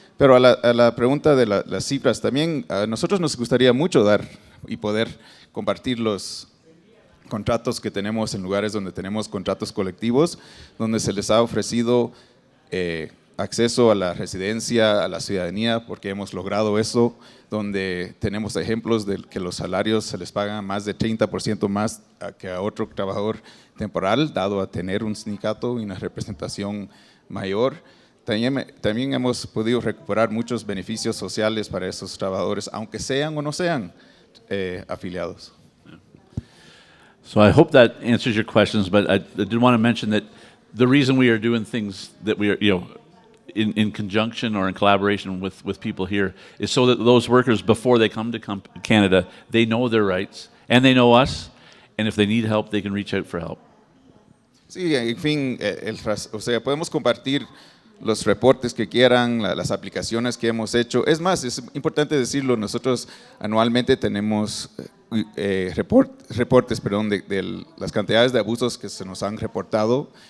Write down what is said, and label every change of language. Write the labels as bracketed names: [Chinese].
[Spanish] Pero a la pregunta de las cifras, también a nosotros nos gustaría mucho dar y poder compartir los contratos que tenemos en lugares donde tenemos contratos colectivos, donde se les ha ofrecido acceso a la residencia, a la ciudadanía, porque hemos logrado eso, donde tenemos ejemplos de que los salarios se les pagan más de 30% más que a otro trabajador temporal, dado a tener un sindicato y una representación mayor. También hemos podido recuperar muchos beneficios sociales para esos trabajadores, aunque sean o no sean afiliados. [English] So I hope that answers your questions, but I did want to mention that the reason we are doing things that we are, in conjunction or in collaboration with people here is so that those workers, before they come to Canada, they know their rights and they know us, and if they need help, they can reach out for help. [Spanish] Sí, en fin, o sea, podemos compartir los reportes que quieran, las aplicaciones que hemos hecho. Es más, es importante decirlo, nosotros anualmente tenemos reportes de las cantidades de abusos que se nos han reportado.